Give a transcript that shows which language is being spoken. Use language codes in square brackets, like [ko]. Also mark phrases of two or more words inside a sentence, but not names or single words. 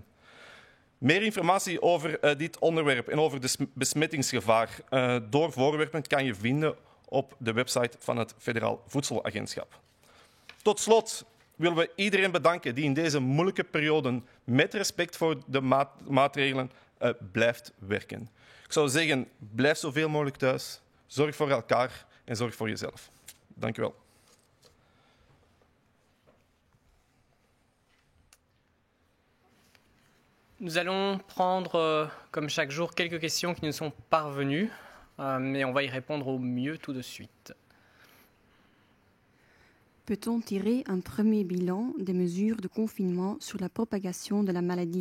[nl] Meer informatie over dit onderwerp en over het besmettingsgevaar door voorwerpen kan je vinden op de website van het Federaal Voedselagentschap. Tot slot willen we iedereen bedanken die in deze moeilijke periode met respect voor de maatregelen blijft werken. Ik zou zeggen, blijf zoveel mogelijk thuis, zorg voor elkaar en zorg voor jezelf. Dank u wel. [fr] Nous allons prendre, comme chaque jour, quelques questions qui nous sont parvenues, mais on va y répondre au mieux tout de suite. Peut-on tirer un premier bilan des mesures de confinement sur la propagation de la maladie?